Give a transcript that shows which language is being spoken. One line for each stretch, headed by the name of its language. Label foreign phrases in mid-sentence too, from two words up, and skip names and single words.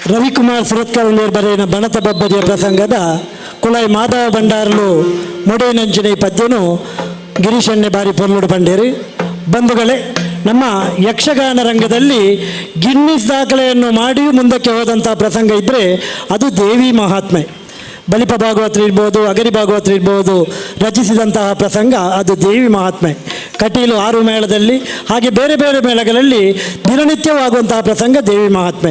Tulu: ರವಿಕುಮಾರ್ ಸುರತ್ಕಲ್ ಬರೆಯಿನ ಬಣತ ಬಬ್ಬರಿಯ ಪ್ರಸಂಗದ ಕುಳಾಯಿ ಮಾಧವ ಭಂಡಾರಲು ಮೊಡೆನಂಚಿನ ಈ ಪದ್ಯನು ಗಿರೀಶಣ್ಣೆ ಬಾರಿ ಪೊರ್ಲುಡು ಬಂಡೇರಿ.
Kannada: ಬಂಧುಗಳೇ, ನಮ್ಮ ಯಕ್ಷಗಾನ ರಂಗದಲ್ಲಿ ಗಿನ್ನಿಸ್ ದಾಖಲೆಯನ್ನು ಮಾಡಿ ಮುಂದಕ್ಕೆ ಹೋದಂಥ ಪ್ರಸಂಗ ಇದ್ದರೆ ಅದು ದೇವಿ ಮಹಾತ್ಮೆ. ಬಲಿಪ ಭಾಗವತರು ಇರ್ಬೋದು, ಅಗರಿ ಭಾಗವತರು ಇರ್ಬೋದು, ರಚಿಸಿದಂತಹ ಪ್ರಸಂಗ ಅದು ದೇವಿ ಮಹಾತ್ಮೆ. ಕಟೀಲು 6 ಮೇಳದಲ್ಲಿ ಹಾಗೆ ಬೇರೆ ಬೇರೆ ಮೇಳಗಳಲ್ಲಿ ದಿನನಿತ್ಯವಾಗುವಂತಹ ಪ್ರಸಂಗ ದೇವಿ ಮಹಾತ್ಮೆ.